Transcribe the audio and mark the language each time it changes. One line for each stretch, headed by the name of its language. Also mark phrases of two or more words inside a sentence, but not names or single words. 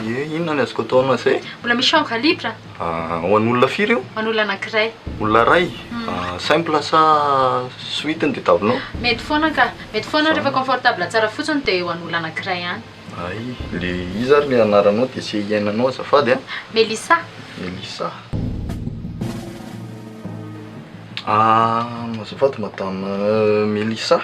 Malagasy: Inona ny azoko ataonao zay? Mbola misy
French: chambre libre.
Malagasy: Ho an'olona firy io? Ho an'olona anankiray. Olona ray? Simple sa suite ny tadiavinao? Mety foana ka. Mety foana rehefa confortable tsara fotsiny dia ho an'olona anankiray ihany. Ay, le izy ary le anaranao dia se iainanao azafady a? Melissa. Melissa. Azafady madame Melissa.